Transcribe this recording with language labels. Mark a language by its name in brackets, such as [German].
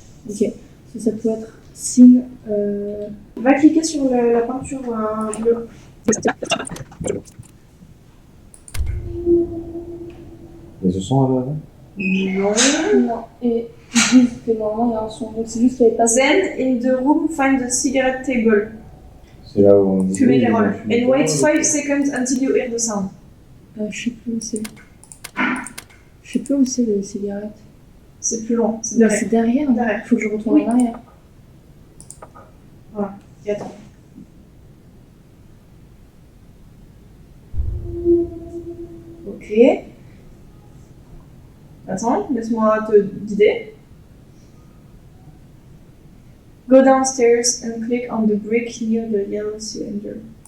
[French] Ok. Ça peut être Sin. Va cliquer sur la peinture bleue. Mais ce son là Non. Non. Et ils disent que normalement il y a un son. Donc c'est juste qu'il n'y avait pas. [English] Then in the room, find the cigarette table. [French] C'est là où on dit. Fumez les rôles. [English] And wait 5 seconds until you hear the sound. [French] Je sais plus où c'est. Je sais plus où c'est les cigarettes. C'est plus long. C'est Mais derrière. c'est derrière. Derrière. Faut que je retourne en arrière. Et attends. Ok. Attends, laisse-moi te guider. [English] Go downstairs and click on the brick near the yellow cylinder.